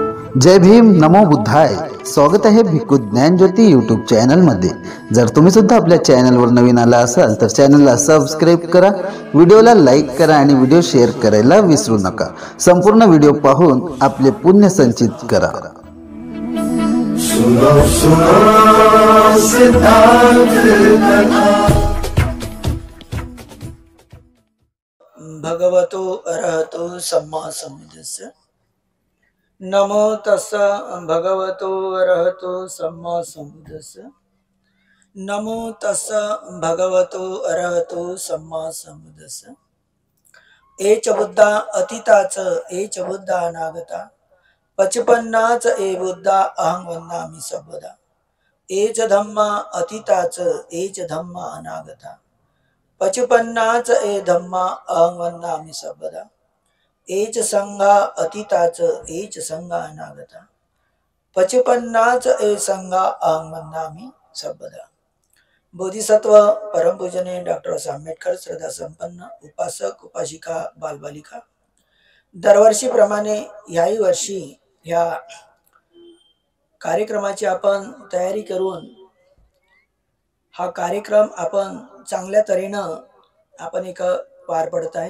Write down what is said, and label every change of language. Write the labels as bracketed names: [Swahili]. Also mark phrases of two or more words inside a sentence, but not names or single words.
[Marathi] जय भीम नमो बुद्धाय. स्वागत आहे भिक्खू ज्ञान ज्योती यूट्यूब चॅनल मध्ये. जर तुम्ही सुद्धा आपल्या चॅनलवर नवीन आला असाल तर चॅनलला सबस्क्राईब करा, व्हिडिओला लाईक करा आणि व्हिडिओ शेअर करायला विसरू नका. संपूर्ण व्हिडिओ पाहून आपले पुण्य संचित करा. [Pali] भगवतो अरहतो सम्मा सम्बुद्धस्य. नमो तस्सा भगवतो अरहतो सम्मा सम्बुद्धस्य. नमो तस्सा भगवतो अरहतो सम्मा सम्बुद्धस्य. एच बुद्धा अतीताच एच बुद्धा अनागता, पचपन्नाच ए बुद्धा अहं वंदामि सर्वदा. एच धम्मा अतीताच एच धम्मा अनागता, पचपन्नाच ए धम्मा अहं वंदामि सर्वदा. एच संघा अतीताच एच संघा अनागता, पचपन्नाच ए संघा अहं वंदामि सर्वदा. [Marathi] बोधिसत्व परमपूजनीय डॉक्टर आंबेडकर श्रद्धा संपन्न उपासक उपासिका बालबालिका, दरवर्षीप्रमाणे याही वर्षी ह्या कार्यक्रमाची आपण तयारी करून हा कार्यक्रम आपण चांगल्या तऱ्हेनं आपण एक पार पडत आहे.